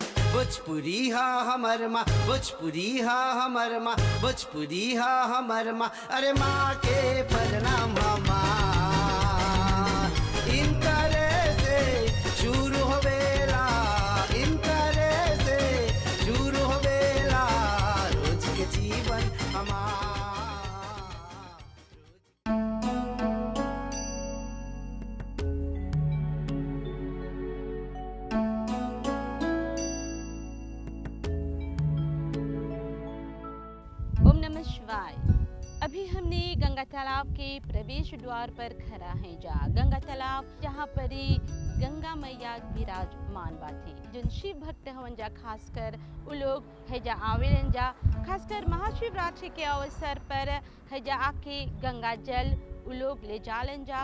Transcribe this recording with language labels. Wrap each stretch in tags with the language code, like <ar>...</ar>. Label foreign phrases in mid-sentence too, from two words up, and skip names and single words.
<bho>भोजपुरी हा हमर माँ, भोजपुरी हा हमर माँ, भोजपुरी हा हमर माँ, अरे माँ के प्रणाम हमार। इनकरे से शुरू होवेला, इनकरे से शुरू होवेला रोज के जीवन हमार।</bho> <sa>ओम नमः शिवाय।</sa> <bho>अभी हमने गंगा तालाब के प्रवेश द्वार पर खड़ा हैं जा गंगा तालाब जहाँ पर ही गंगा मैया विराजमान बाथी। जिन शिव भक्त हवन जा खासकर उ लोग हैजा आवेलन जा, खासकर महाशिवरात्रि के अवसर पर हैजा आके गंगा जल उ लोग ले जालन जा।</bho>